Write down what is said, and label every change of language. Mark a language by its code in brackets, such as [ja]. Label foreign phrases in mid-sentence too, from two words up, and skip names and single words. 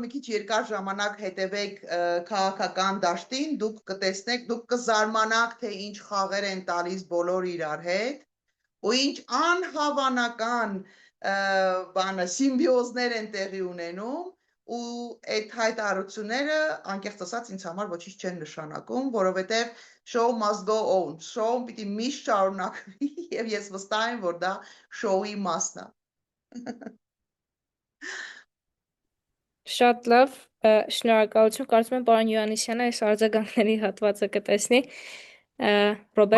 [hy] մի քիչ երկար ժամանակ հետևեք քաղաքական դաշտին, դուք կտեսնեք, դուք կզարմանաք, թե ինչ խաղեր են տալիս բոլոր իրար հետ, ու ինչ անհավանական բանը սիմբիոզներ են տեղի ունենում, ու այդ հայտարարությունները անկեղծ ասած ինձ համար ոչինչ չեն նշանակում, որովհետև [en] show must go on, [hy] show-ն պիտի միշտ շարունակվի եւ ես վստահ եմ, որ դա show-ի մասն է։ Շատ լավ, շնորհակալություն, կարծում եմ պարոն Յուաննիսյանը այս արձագանքների հատվածը կտեսնի։ Ռոբերտ։